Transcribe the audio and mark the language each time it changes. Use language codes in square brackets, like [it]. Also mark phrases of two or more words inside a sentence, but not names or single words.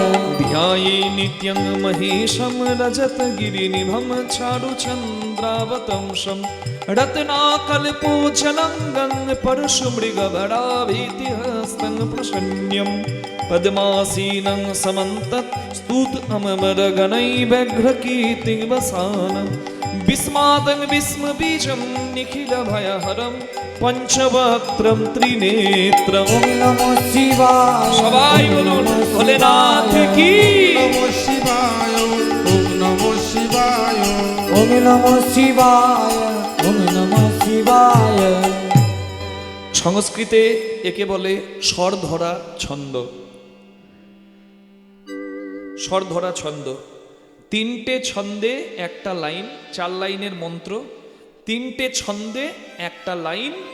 [sa] ध्याये नित्यं महेशं रजतगिरिनिभं चारुचन्द्रावतंशं रत्नाकल्पोचलङ्गं परशुमृगभराभीतिहस्तं प्रसन्न्यं पद्मासीनं समन्तत् स्तुत अमरगणैर्व्यघ्रकीर्तिं वसानं विस्मादं विस्मबीजं निखिलभयहरं पंचवक्त्रं त्रिनेत्रं। ওম নমঃ শিবায়, [bn] সবাই বলুন ভোলেনাথ কি। [sa] নমঃ শিবায়, ওম নমঃ শিবায়, ওম নমঃ শিবায়, ওম নমঃ শিবায়। [bn] সংস্কৃতে একে বলে স্বর ধরা ছন্দ। স্বর ধরা ছন্দ, তিনটে ছন্দে একটা লাইন, 4 লাইনের মন্ত্র, তিনটে ছন্দে একটা লাইন।